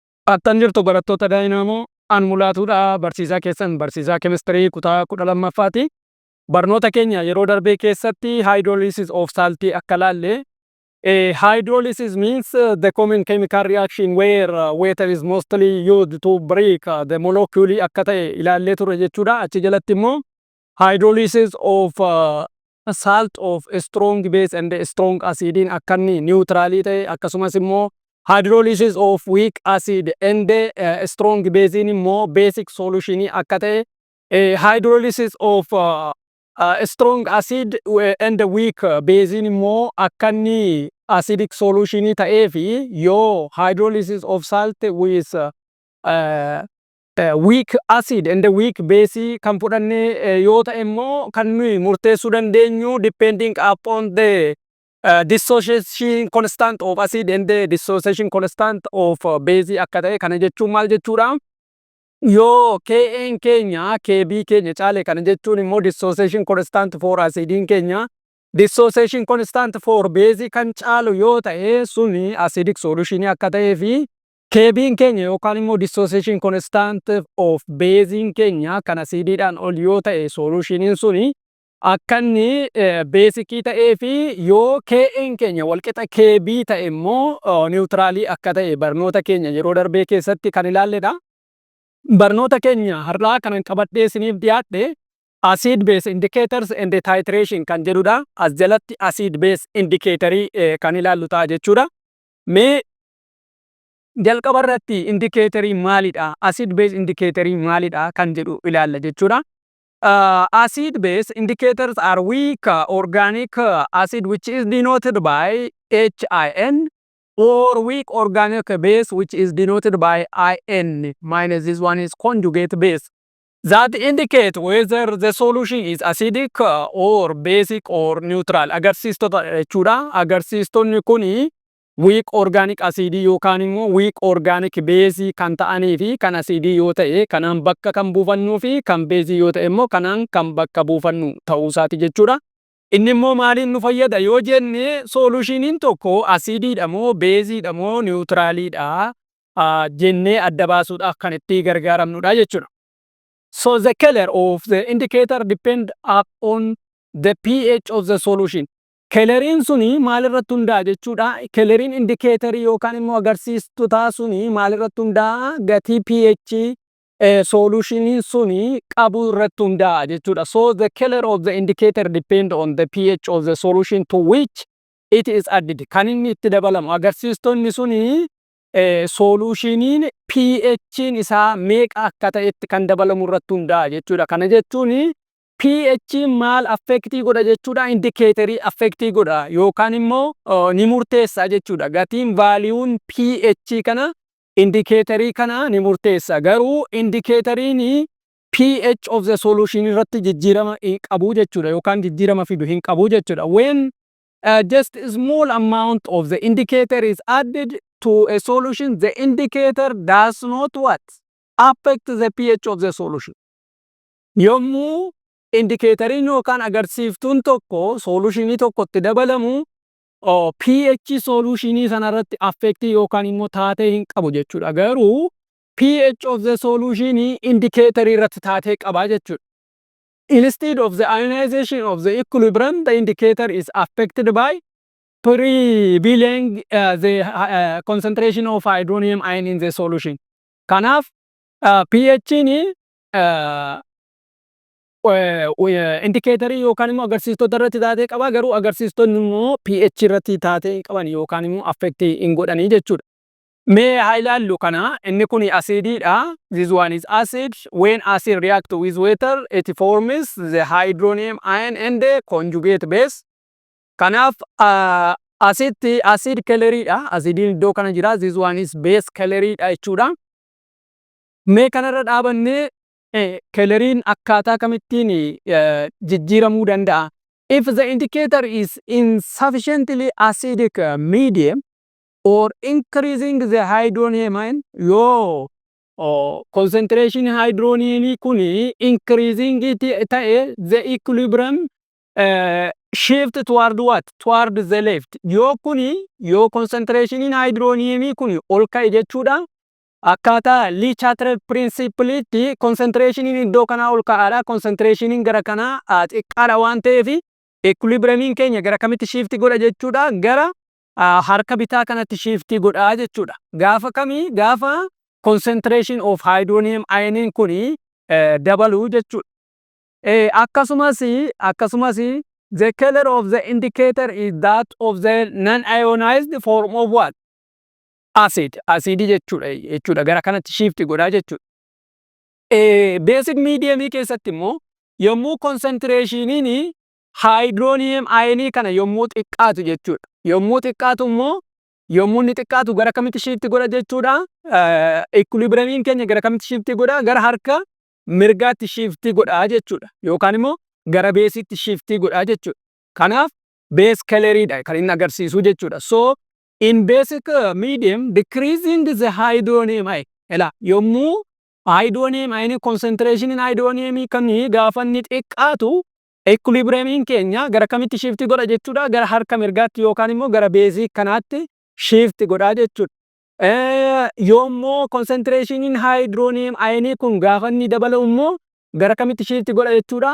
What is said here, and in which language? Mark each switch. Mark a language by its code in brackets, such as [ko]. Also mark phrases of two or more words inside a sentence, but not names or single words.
[om] Attan jirtu barattoota daa'immoo an mulaatuudha barsiisaa keessan barsiisaa keemistirii kutaa 12ffaati. Barnoota keenya yeroo darbee keessatti [en] hydrolysis of saltii [om] akka laalle. [en] Hydrolysis means the common chemical reaction where water is mostly used to break the molecule [om] akka ta'e ilaallee turre jechuudha. Achi jalatti immoo [en] hydrolysis of salt of strong base and strong acid [om] akka inni neutralii ta'e, akkasumas immoo [en] hydrolysis of weak acid and strong base immoo basic solution [om] akka ta'e, [en] hydrolysis of strong acid and weak base [om] immoo akka inni [en] acidic solution [om] ta'ee fi yoo [en] hydrolysis of salt with weak acid and weak base [om] kan fudhanne yoo ta'e immoo kan nuyi murteessuu dandeenyu [en] depending upon the dissociation constant of acid and the dissociation constant of base [om] akka ta'e. Kana jechuun maal jechuudha? Yoo Kn keenya Kb keenya caale, kana jechuun immoo [en] dissociation constant for acidin [om] keenya [en] dissociation constant for base [om] kan caalu yoo ta'e suni [en] acidic solution [om] akka ta'ee fi Kb'n keenya yookaan immoo [en] dissociation constant of basein [om] keenya kan acidiidhaan ol yoo ta'e solutioniin suni akka inni basicii ta'ee fi yoo Kn keenya walqixa Kb ta'e immoo neutralii akka ta'e barnoota keenya yeroo darbee keessatti kan ilaalledha. Barnoota keenya har'aa kan qabadhee isiniif dhiyaadhe [en] acid base indicators and titration [om] kan jedhudha. As jalatti [en] acid base indicatorii [om] kan ilaallu ta'a jechuudha. Mee jalqaba irratti indicatorii maalidha? [en] Acid base indicatorii [om] maalidha kan jedhu ilaalla jechuudha. [en] Acid base indicators are weak organic acid which is denoted by HIN, or weak organic base which is denoted by In minus this one is conjugate base, that indicate whether the solution is acidic or basic or neutral. [om] Agarsiistota jechuudha. Agarsiistonni kuni [en] weak organic acid [om] yookaan immoo [en] weak organic base [om] kan ta'anii fi kan acid yoo ta'e kanaan bakka kan buufannu fi kan base yoo ta'e immoo kanaan kan bakka buufannu ta'uu isaati jechuudha. Inni immoo maaliin nu fayyada yoo jenne solutioniin tokko acidiidha moo baseidha moo neutraliidha jennee adda baasuudhaaf kan itti gargaaramnudha jechuudha. [en] So the color of the indicator depend upon the pH of the solution. [om] Coloriin suni maalirratti hundaa'a jechuudha. Coloriin indicatorii yookaan immoo agarsiistutaa suni maalirratti hundaa'a? Gatii pH solutioniin suni qabu irratti hundaa'a jechuudha. So the color of the indicator depend on the pH of the solution to which it is added. Kan inni itti dabalamu agarsiistonni suni solutioniin pH'n isaa meeqa akka ta'etti kan dabalamu irratti hundaa'a jechuudha. Kana jechuun pH maal affectii godha jechuudha? Indicatorii affectii godha yookaan immoo ni murteessa jechuudha. Gatiin vaaliyuun pH kana indicatorii kana ni murteessa. Garuu indicatoriin [en] pH of the solution [om] irratti jijjiirama hin qabu jechuudha yookaan jijjiirama fidu hin qabu jechuudha. [en] When just a small amount of the indicator is added to a solution, the indicator does not what? Affect the pH of the solution. [om] Yommuu indicatorin yookaan agarsiiftuun tokko solutionii tokkotti dabalamu pH solutionii sanarratti affectii yookaan immoo taatee hin qabu jechuudha. Garuu [en] pH of the solutionii [om] indicatorii irratti taatee qaba jechuudha. [en] Instead of the ionization of the equilibrium, the indicator is affected by prevailing the concentration of hydronium ion in the solution. [om] Kanaaf pHni indicatorii yookaan immoo agarsiistota irratti taatee qaba. Garuu agarsiistonni immoo pH irratti taatee hin qaban yookaan immoo affectii hin godhanii jechuudha. Mee haa ilaallu kana. Inni kun acidiidha. [en] This one is acid. When acid react with water, it forms the hydronium ion and the conjugate base. [om] Kanaaf acid coloriidha. Acidiin iddoo kana jira. [en] This one is base [om] coloriidha jechuudha. Mee kanarra dhaabannee coloriin akkaataa kamittiin jijjiiramuu danda'a? [en] If the indicator is insufficiently acidic medium or increasing the hydronium ion, [om] yoo concentration hydronium kuni increasing ta'e, [en] the equilibrium shift toward what? Toward the left. [om] Yoo concentration hydronium kuni ol ka'e jechuudha. akkaataa Lee-Chatterjee principleetti concentrationiin iddoo kanaa ol ka'aadha. Concentrationiin gara kanaa xiqqaadha waan ta'eef equilibriumiin keenya gara kamitti shifti godha jechuudha? Gara harka bitaa kanatti shifti godha jechuudha. Gaafa kamii? Gaafa [en] concentration of hydronium ioniin [om] kuni dabalu jechuudha. [en] Akkasumas the color of the indicator is that of the non-ionized form of what? Acid. [om] Acidii jechuudha. Gara kanatti shifti godha jechuudha. [en] Basic mediumii [om] keessatti immoo yommuu concentrationiin [en] hydronium ionii [om] kana yommuu xiqqaatu jechuudha. Yommuu xiqqaatu immoo yommuu inni xiqqaatu gara kamitti shifti godha jechuudha? Equilibriumiin keenya gara kamitti shifti godha? Gara harka mirgaatti shifti godha jechuudha. Yookaan immoo gara beesitti shifti godha jechuudha. Kanaaf base coloriidha kan inni agarsiisu jechuudha. [en] So in basic medium decreasing the hydronium ion. [om] Yommuu [en] hydronium ion concentration in hydronium [om] kan gaafa inni xiqqaatu equilibriumiin keenya gara kamitti shifti godha jechuudha? Gara harka mirgaatti yookaan immoo gara beesii kanaatti shifti godha jechuudha. Yommuu concentrationiin [en] hydronium ion [om] kun gaafa inni dabalu immoo gara kamitti shifti godha jechuudha?